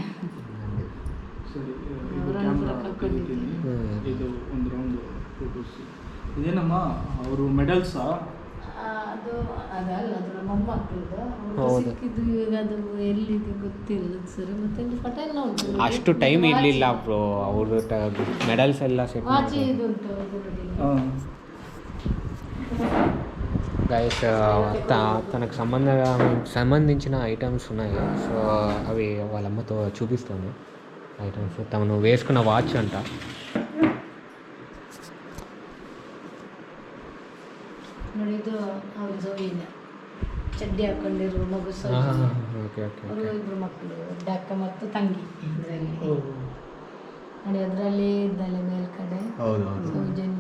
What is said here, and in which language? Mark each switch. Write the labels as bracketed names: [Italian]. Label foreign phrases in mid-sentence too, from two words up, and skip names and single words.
[Kannada] ಇದು ಒಂದು ರೌಂಡ್ ಫೋಟೋಸ್ ಇದೇನಮ್ಮ ಅವರು ಮೆಡಲ್ಸಾ? ಅದು ಅದಲ್ಲ, ಅದು ನಮ್ಮ ಮೊಮ್ಮಕ್ಕಳದು. ಸಿಕ್ಕಿದ್ದು ಇವಾಗ ಅದು ಎಲ್ಲಿದೆ ಗೊತ್ತಿಲ್ಲ ಸರ್. ಮತ್ತೆ ಪಟೇಲ್ ಉಂಟು, ಅಷ್ಟು ಟೈಮ್ ಇರಲಿಲ್ಲ ಬ್ರೋ. ಅವ್ರದ್ದು ಮೆಡಲ್ಸ್ ಎಲ್ಲ ಸೆಟ್ ವಾಚಿ ಇದು ಉಂಟು. [Telugu] గైస్ తనకు సంబంధించిన ఐటమ్స్ ఉన్నాయి. సో అవి వాళ్ళ అమ్మతో చూపిస్తాను. ఐటమ్స్ తను వేసుకున్న వాచ్ అంట. [Kannada] ನೋಡಿ, ಇದು ಅವ್ರ ಜೋಯಿನ ಚಡ್ಡಿ ಹಾಕೊಂಡಿರೋ ಮಗು. ಓಕೆ ಓಕೆ. ಅವರು 2 ಮಕ್ಕಳು, ಅಕ್ಕ ಮತ್ತು ತಂಗಿ. ಇದರಲ್ಲಿ ನೋಡಿ, ಅದರಲ್ಲಿ ಇದ್ದಲ್ಲ ಮೇಲ್ಕಡೆ ಸೌಜನ್ಯ.